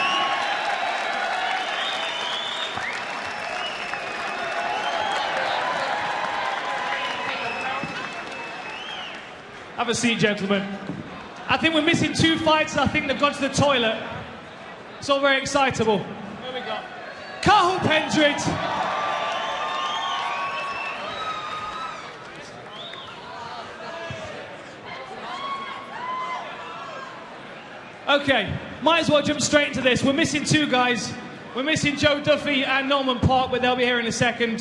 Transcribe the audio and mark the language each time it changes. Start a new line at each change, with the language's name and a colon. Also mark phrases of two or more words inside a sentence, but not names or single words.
English: Have a seat, gentlemen. I think we're missing 2 fights. I think they've gone to the toilet. It's all very excitable. Here we go. Cathal Pendred. Okay, might as well jump straight into this. We're missing 2 guys. We're missing Joe Duffy and Norman Parke, but they'll be here in a second.